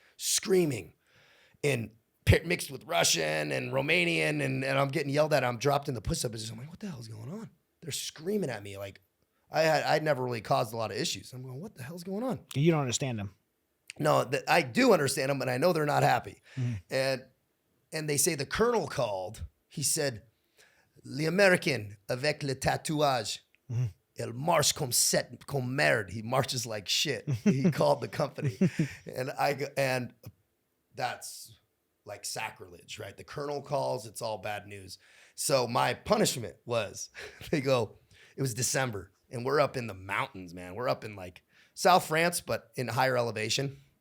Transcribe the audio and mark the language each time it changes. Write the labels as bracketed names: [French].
[English] Screaming, and mixed with Russian and Romanian, and I'm getting yelled at. I'm dropped in the push-up position. I'm like, what the hell is going on? They're screaming at me. Like, I'd never really caused a lot of issues. I'm going, what the hell's going on? You don't understand them. No, I do understand them, and I know they're not happy. Mm-hmm. And they say the colonel called. He said, [French] "L'Américain avec le tatouage, il marche comme merde." [English] He marches like shit. He called the company, and that's like sacrilege, right? The colonel calls. It's all bad news. So my punishment was, it was December, and we're up in the mountains, man. We're up in like South France, but in higher elevation.